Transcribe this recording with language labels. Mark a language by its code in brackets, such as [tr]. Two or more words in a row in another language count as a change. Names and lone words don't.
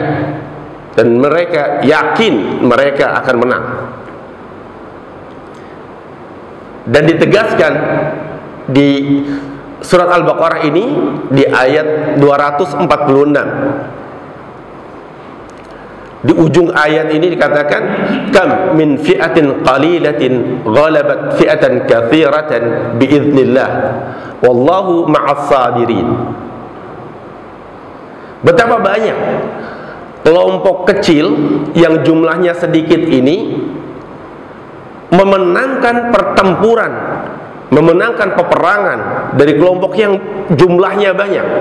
[id] Dan mereka yakin mereka akan menang. Dan ditegaskan di surat Al-Baqarah ini di ayat 246. Di ujung ayat ini dikatakan, [ar] كم من فئة قليلة غلبت فئة كثيرة بإذن الله والله مع الصابرين. [id] Betapa banyak kelompok kecil yang jumlahnya sedikit ini memenangkan pertempuran, memenangkan peperangan dari kelompok yang jumlahnya banyak.